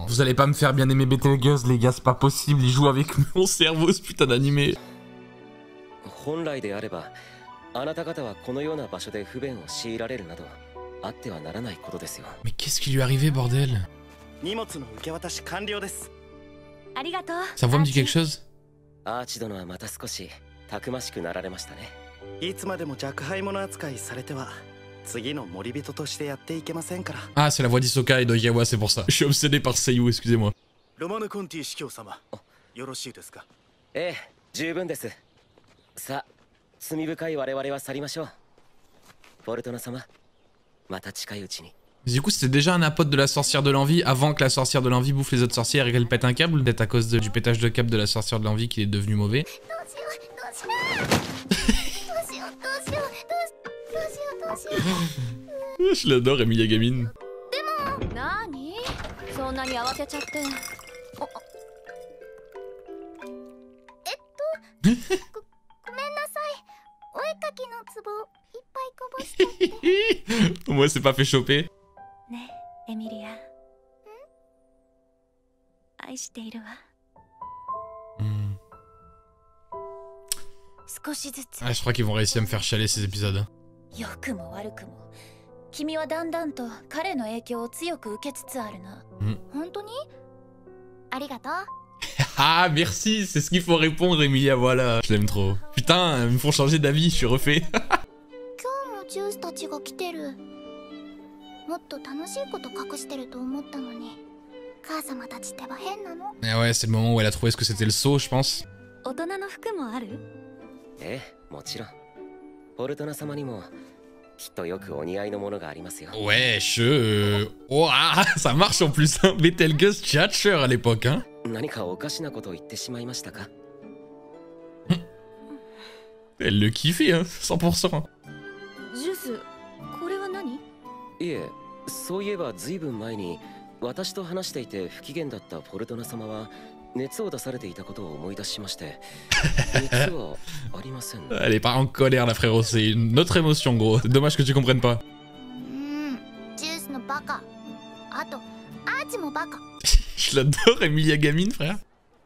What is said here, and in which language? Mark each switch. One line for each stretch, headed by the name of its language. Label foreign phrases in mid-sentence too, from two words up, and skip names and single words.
French: Vous allez pas me faire bien aimer Betelgeuse les gars, c'est pas possible, il joue avec mon cerveau ce putain d'animé.
Japanese: 本来であればあなた方はこのような場所で不便を強いられるなどあってはならないことですよ。
French: Mais qu'est-ce qui lui est arrivé bordel?
Japanese: 荷物の受け渡し完了です。ありがとう。
French: Sa voix me dit quelque chose?
Japanese: アーチ殿はまた少したくましくなられましたね。いつまでも若輩者扱いされては次の森人としてやっていけませんから。
French: Ah, c'est la voix d'Hisoka et d'Oikawa, c'est pour ça. Je suis obsédé par Seiyu, excusez-moi.
Japanese: ロマヌコンティ司教様、よろしいですか？ええ、十分です。さあ、罪深い我々は去りましょう。フォルトナ様、また近いうちに。
French: Du coup, c'était déjà un apôtre de la sorcière de l'envie avant que la sorcière de l'envie bouffe les autres sorcières et qu'elle pète un câble, peut-être à cause du pétage de câble de la sorcière de l'envie qu'il est devenu mauvais. Je l'adore, Emilia gamine.
Japanese: 何？そんなに慌てちゃって。ごめんなさい。お絵かきのツボいっぱいこぼしちゃって。
French: Moi, c'est pas fait choper.
Japanese: ねえ、エミリア。愛しているわ。少しずつ。
French: Ah, je crois qu'ils vont réussir à me faire chialer ces épisodes.
Japanese: 良くも悪くも、君はだんだんと彼の影響を強く受けつつあるな。本当に？ありがとう。
French: Ah, merci, c'est ce qu'il faut répondre, Emilia, voilà. Je l'aime trop. Putain, ils me font changer d'avis, je suis refait.
Japanese: 今日もジュースたちが来てる。もっと楽しいこと隠してると思ったのに、母様たちってば変なの。
French: Ah ouais, c'est le moment où elle a trouvé ce que c'était le saut, je pense.
Japanese: 大人の服もある？ええ、もちろん。フォルトナ様にもきっとよくお似合いのものがありますよ。
French: Wesh, oh, ah, ça marche en plus, hein. Betelgeuse Tchatcher à l'époque, hein.
Japanese: 何かおかしなことを言ってしまいましたか？
French: Elle le kiffait, hein, 100%.
Japanese: ジュース、これは何？いえ、そういえばずいぶん前に私と話していて不機嫌だったフォルトナ様は熱を出されていたことを思い出しまして、熱はありません。
French: Elle est pas en colère, la frérot, c'est une autre émotion, gros. C'est dommage que tu comprennes pas.
Japanese: ジュースのバカ。あと、アーチもバカ。
French: Je l'adore, Emilia gamine, frère.